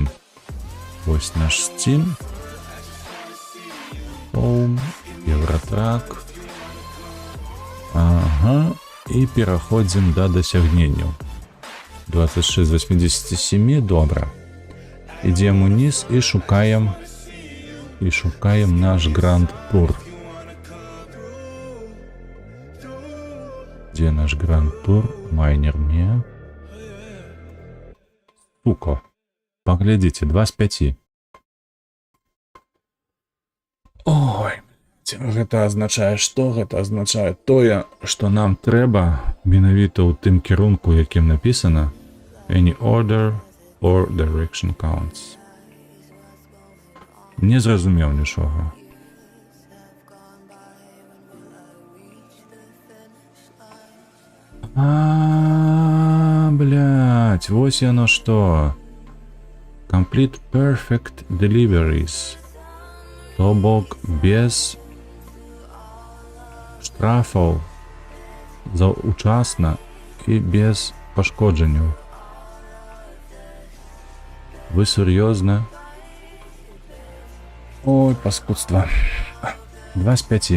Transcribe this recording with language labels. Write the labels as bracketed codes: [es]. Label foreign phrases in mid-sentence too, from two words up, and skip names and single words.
[uk] Ось наш Steam. Home, Евротрак. Ага. І переходимо до досягнення. 26 з 87, добре. Ідемо вниз і шукаємо наш Grand Tour. [ru] Где наш Grand Tour? Майнер не. Сука. [be] Поглядите, 2 з 5. Ой, гэта азначае што? Гэта азначае тое, што нам трэба менавіта ў тым кірунку, якім напісана [en] any order or direction counts. [be] Не зразумеў нічога. Блядь, вось яно што. [en] Complete perfect deliveries. [be] То бок без штрафаў заўчасна і без пашкоджанняў. Вы сур'ёзна? Ой, паскудства. 2 з 5.